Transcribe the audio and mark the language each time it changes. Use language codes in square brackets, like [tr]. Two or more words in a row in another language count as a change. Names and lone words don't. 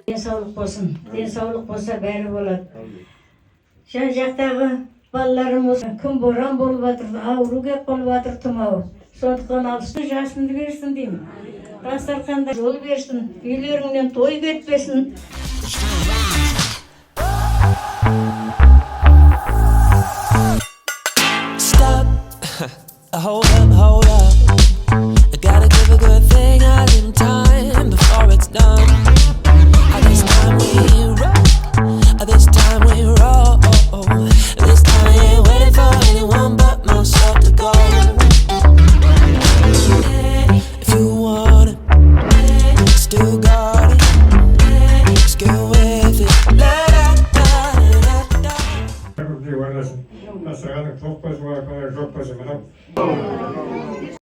[kk] Денсаулық болсын, денсаулық болса бәрі болады. Жан жақтағы балаларым осы күн боран болып жатыр, ауру кеп болып жатыр, тұмау. Сондықтан алысты жасынды берсін деймін. Дастарханда жол берсін, үйлеріңнен той кетпесін. [en] Stop, hold up. I gotta give a good thing out in time before it's done. This time we rock, this time we roll. This time I ain't waiting for anyone but myself to go. If you want it, still got it. Let's get with it. [kk] Сырғаның тоқ көзі бар, жоқ көзі мынау.